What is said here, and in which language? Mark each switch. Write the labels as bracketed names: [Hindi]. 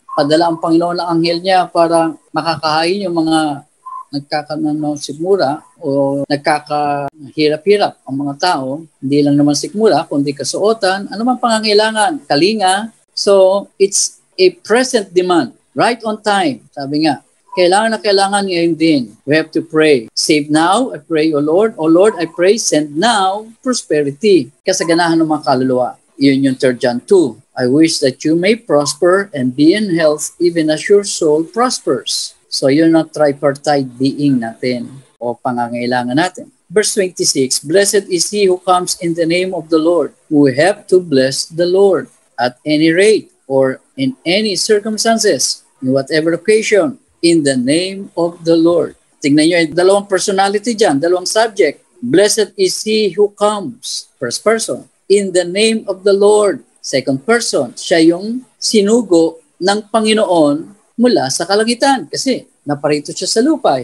[Filipino] Padala ang Panginoon ng anghel niya para makakahain yung mga nagkakasikmura o nagkakahirap-hirap ang mga tao. Hindi lang naman sikmura, kundi kasuotan, ano man pangangailangan, kalinga. [English] So, it's a present demand, right on time. [Filipino] Sabi nga, kailangan na kailangan ngayon din. [English] We have to pray. Save now, I pray, O Lord. O Lord, I pray, send now prosperity. [Filipino] Kasaganahan ng mga kaluluwa. Yun yung 3 John 2. [English] I wish that you may prosper and be in health even as your soul prospers. [Filipino] So yun ang tripartite being natin o pangangailangan natin. [English] Verse 26, Blessed is he who comes in the name of the Lord. We have to bless the Lord at any rate or in any circumstances, in whatever occasion, in the name of the Lord. [Filipino] Tingnan nyo, dalawang personality dyan, dalawang subject. [English] Blessed is he who comes, first person, in the name of the Lord, second person. [Filipino] Siya yung sinugo ng Panginoon mula sa kalangitan kasi naparito siya sa lupa.